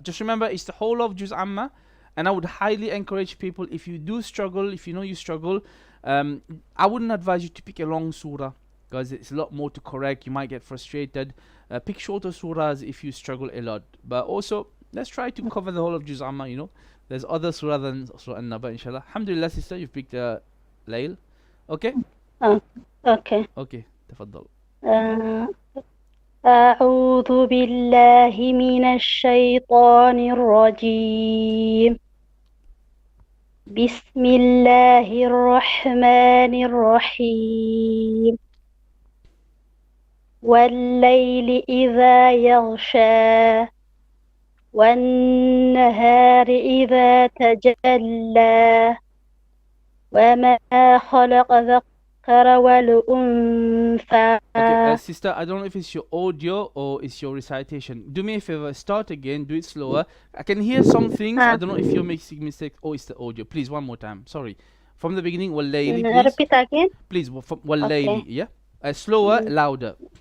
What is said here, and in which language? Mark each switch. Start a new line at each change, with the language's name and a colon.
English: Just remember, it's the whole of Juz Amma, and I would highly encourage people, if you do struggle, if you know you struggle, I wouldn't advise you to pick a long surah, because it's a lot more to correct. You might get frustrated. Pick shorter surahs if you struggle a lot. But also, let's try to cover the whole of Juz Amma, There's other surah than Surah An-Naba, inshallah. Alhamdulillah, sister, you've picked Layl. Okay? Okay. Okay, tafaddal.
Arabic: أعوذ بالله من الشيطان الرجيم. بسم الله الرحمن الرحيم. والليل إذا يغشى والنهار إذا تجلى وما خلق الذكر والأنثى.
English: Okay, sister, I don't know if it's your audio or it's your recitation. Do me a favor, start again, do it slower. I can hear some things. I don't know if you're making mistakes or it's the audio. Please, one more time. Sorry. From the beginning, Wallayli, please. Repeat again. Please, Wallayli, Okay. yeah? Slower, louder.